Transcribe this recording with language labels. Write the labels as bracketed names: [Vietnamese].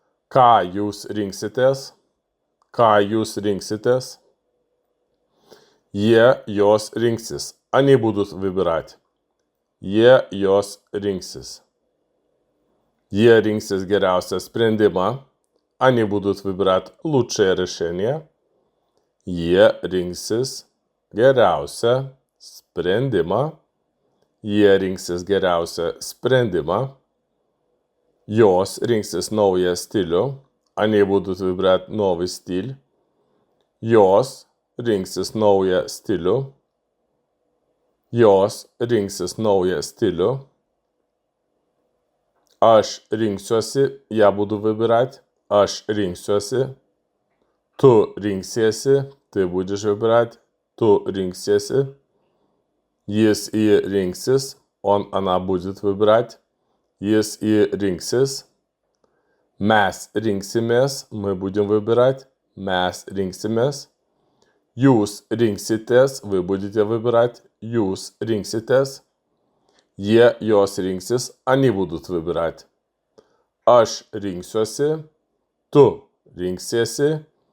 [Lithuanian] Ką jūs rinksitės? Ką jūs rinksitės? Jie jos rinksis. [Russian] Они будут выбирать. [Lithuanian] Jie jos rinksis. Jie rinksis geriausią sprendimą. [Russian] Они будут выбирать лучшее решение. [Lithuanian] Jie rinksis geriausią sprendimą. Jie rinksis geriausią sprendimą. Jos rinksis naują stilių. [Russian] Они будут выбирать новый стиль. [Lithuanian] Jos rinksis naują stilių. Jos rinksis naują stilių. Aš rinksiuosi, [Russian] я буду выбирать. [Lithuanian] Aš rinksiuosi. Tu rinksiesi, [Russian] ты будешь выбирать. [Lithuanian] Tu rinksiesi. Jis ji rinksis, [Russian] она будет выбирать. [Lithuanian] Jis ji rinksis. Mes rinksimės, [Russian] мы будем выбирать. [Lithuanian] Mes rinksimės. Jūs rinksitės, [Russian] вы будете выбирать. [Lithuanian] Jūs rinksitės. Jie jos rinksis, [Russian] они будут выбирать. [Lithuanian] Aš rinksiuosi, tu rinksiesi.